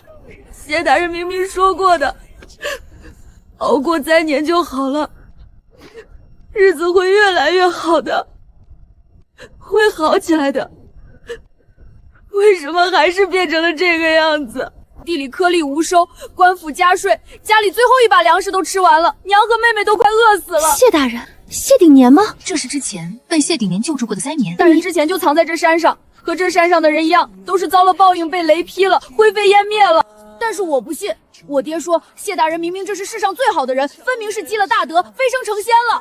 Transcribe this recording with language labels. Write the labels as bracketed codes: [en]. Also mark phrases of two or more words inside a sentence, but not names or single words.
[zh] 謝大人明明說過的，熬過災年就好了，日子會越來越好的，會好起來的。為什麼還是變成了這個樣子？地裡顆粒無收，官府加稅，家裡最後一把糧食都吃完了，娘和妹妹都快餓死了。謝大人，謝鼎年嗎？這是之前被謝鼎年救助過的災年。大人之前就藏在這山上，和這山上的人一樣，都是遭了報應，被雷劈了，灰飛煙滅了。但是我不信，我爹說謝大人明明這是世上最好的人，分明是積了大德，飛升成仙了。